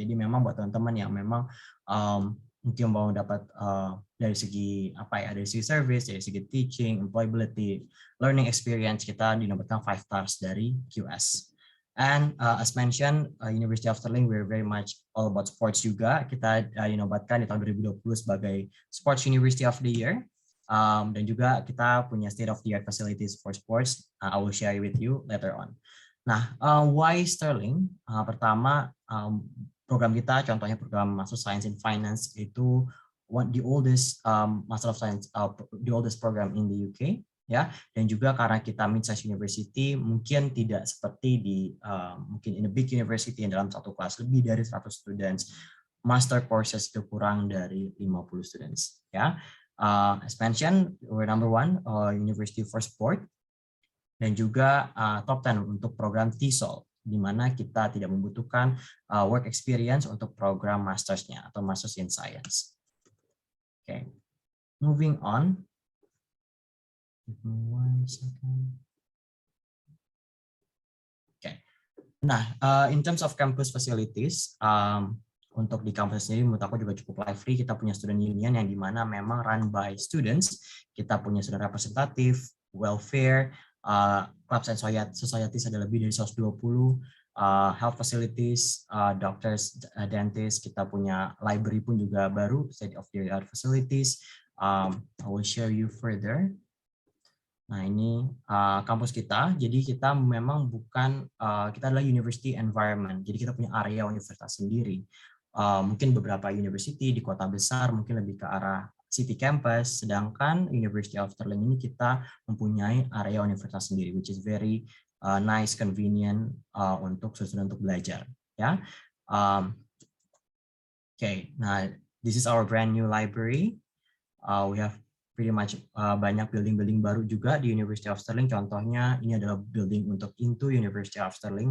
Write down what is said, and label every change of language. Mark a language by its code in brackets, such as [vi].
[id] Jadi memang buat teman-teman yang memang mungkin mau dapat dari segi dari segi service, dari segi teaching, employability, learning experience, kita dinobatkan 5 stars dari QS. [en] And as mentioned, University of Stirling, we're very much all about sports juga. [id] Kita dinobatkan di tahun 2020 sebagai Sports University of the Year. Dan juga kita punya [en] state of the art facilities for sports. I will share with you later on. Nah, why Stirling? [id] Pertama, program kita, contohnya program [en] Master of Science in Finance itu the oldest Master of Science, the oldest program in the UK, ya. [id] Dan juga karena kita mid-size university, mungkin tidak seperti di mungkin [en] in a big university [id] yang dalam satu kelas lebih dari 100 students. Master courses itu kurang dari 50 students, ya. [en] As mentioned, we're number 1 university for sport [id] dan juga top 10 untuk program TESOL, di mana kita tidak membutuhkan work experience untuk program mastersnya atau Masters in Science. [en] Okay, moving on. Give me 1 second. Okay, nah in terms of campus facilities. [id] Untuk di kampus sendiri menurut aku juga cukup lively. Kita punya student union yang dimana memang run by students. Kita punya student representative, welfare, clubs and societies ada lebih dari 120, health facilities, doctors, dentists. Kita punya library pun juga baru, state of the art facilities. [en] I will share you further. [id] Nah, ini kampus kita. Jadi kita memang bukan, kita adalah university environment. Jadi kita punya area universitas sendiri. Mungkin beberapa university di kota besar mungkin lebih ke arah city campus, sedangkan University of Stirling ini kita mempunyai area universitas sendiri, [en] which is very nice, convenient [id] untuk student untuk belajar. Ya, okay. [en] Nah, this is our brand new library. We have pretty much [id] banyak building-building baru juga di University of Stirling. Contohnya ini adalah building untuk Into University of Stirling.